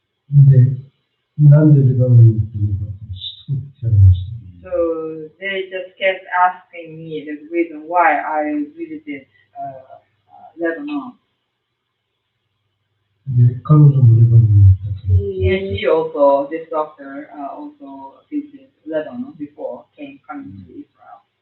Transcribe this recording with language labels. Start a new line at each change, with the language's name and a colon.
Japanese: で、なんでレバノンに行ってるのかすごく聞かれました。
English: So they just kept asking me the reason why I visited Lebanon.
Japanese: で、彼女もレバノンに行ったと。
English: And she also, this doctor, also visited Lebanon before coming to Israel.